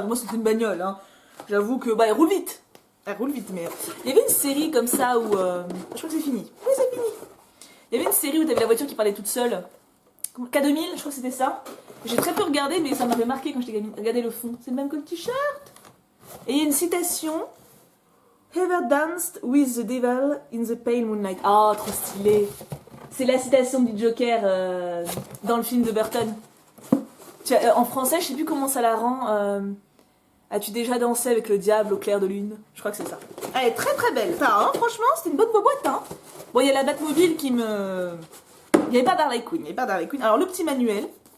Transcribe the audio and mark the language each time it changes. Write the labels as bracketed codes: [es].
[fr] Moi, c'est une bagnole. Hein. J'avoue que... Bah, elle roule vite. Mais... Il y avait une série comme ça où... Je crois que c'est fini. Oui, c'est fini. Il y avait une série où t'avais la voiture qui parlait toute seule. K2000, je crois que c'était ça. J'ai très peu regardé, mais ça m'avait marqué quand j'étais gamine. Regardez le fond. C'est le même que le t-shirt. Et il y a une citation. [en] Ever danced with the devil in the pale moonlight. [fr] Ah, trop stylé. C'est la citation du Joker dans le film de Burton. En français, je sais plus comment ça la rend. As-tu déjà dansé avec le diable au clair de lune? Je crois que c'est ça. Elle est très très belle. Hein, franchement, c'était une bonne boîte. Hein. Bon, il y a la Batmobile qui me... Il n'y avait pas d'Harley Quinn. Alors, le petit manuel.